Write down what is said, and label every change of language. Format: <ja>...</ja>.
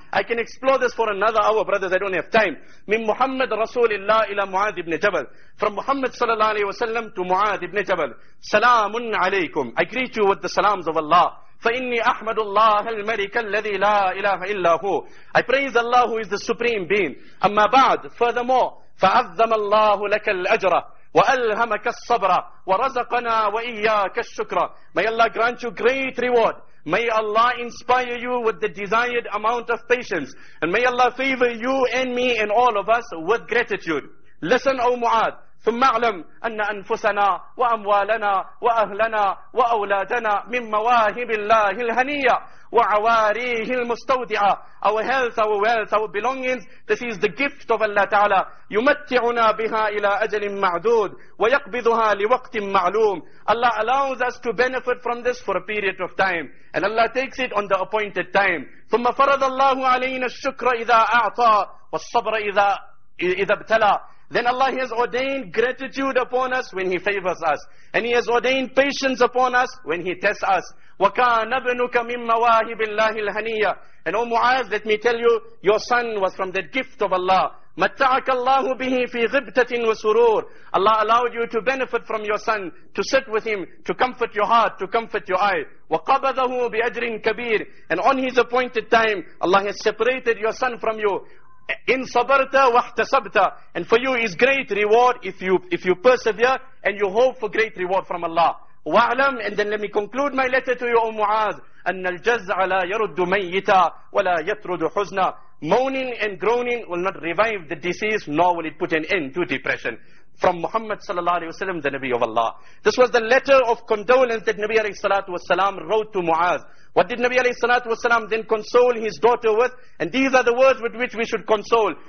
<en>I can explore this for another hour, brothers, I don't have time.</en> <ar>Min Muhammad Rasulillah ila Mu'adh ibn Jabal.</ar> <en>From Muhammad sallallahu alayhi wa sallam to Mu'adh ibn Jabal.</en> <ar>Salamun alaykum.</ar> <en>I greet you with the salams of Allah.</en> <ar>فَإِنِّي أَحْمَدُ اللَّهَ الْمَلِكَ الَّذِي لَا إِلَهَ إِلَّا هُ.</ar> <en>I praise Allah who is the supreme being.</en> <ar>أَمَّا بَعْدْ.</ar> <en>Furthermore,</en> <ar>فَعَظَّمَ اللَّهُ لَكَ الْأَجْرَ وَأَلْهَمَكَ الصَّبْرَ وَرَزَقَنَا وَإِيَّاكَ الشُّكْرَ.</ar> <en>May Allah grant you great reward. May Allah inspire you with the desired amount of patience. And may Allah favor you and me and all of us with gratitude. Listen, O Mu'adh.</en> <ar>ثم اعلم أن أنفسنا وأموالنا وأهلنا وأولادنا من مواهب الله الهنية وعواريه المستودعة.</ar> <en>Our health, our wealth, our belongings, this is the gift of Allah Ta'ala.</en> <ar>يمتعنا بها إلى أجل معدود ويقبضها لوقت معلوم.</ar> <en>Allah allows us to benefit from this for a period of time. And Allah takes it on the appointed time.</en> <ar>ثم فرض الله علينا الشكر إذا أعطى والصبر إذا ابتلى.</ar> <en>Then Allah has ordained gratitude upon us when He favors us. And He has ordained patience upon us when He tests us.</en> <ar>وَكَانَ ابْنُكَ مِن مَوَاهِبِ اللَّهِ الْهَنِيَّةِ.</ar> <en>And O Mu'adh, let me tell you, your son was from that gift of Allah.</en> <ar>مَتَّعَكَ اللَّهُ بِهِ فِي غِبْتَةٍ وَسُرُورٍ.</ar> <en>Allah allowed you to benefit from your son, to sit with him, to comfort your heart, to comfort your eye.</en> <ar>وَقَبَضَهُ بِأَجْرٍ كَبِيرٍ.</ar> <en>And on His appointed time, Allah has separated your son from you.</en> <ar>In sabarta wahtasabta.</ar> <en>And for you is great reward if you persevere and you hope for great reward from Allah. Wa'alam, and then let me conclude my letter to you, O Mu'adh.</en> <ar>أن الجزع لا يرد ميتا ولا يطرد حزنا.</ar> <en>Moaning and groaning will not revive the deceased, nor will it put an end to depression. From Muhammad sallallahu alayhi wa sallam, the Nabi of Allah. This was the letter of condolence that Nabi alayhi salatu wasalam wrote to Mu'adh. What did Nabi alayhi salatu wasalam then console his daughter with? And these are the words with which we should console.</en>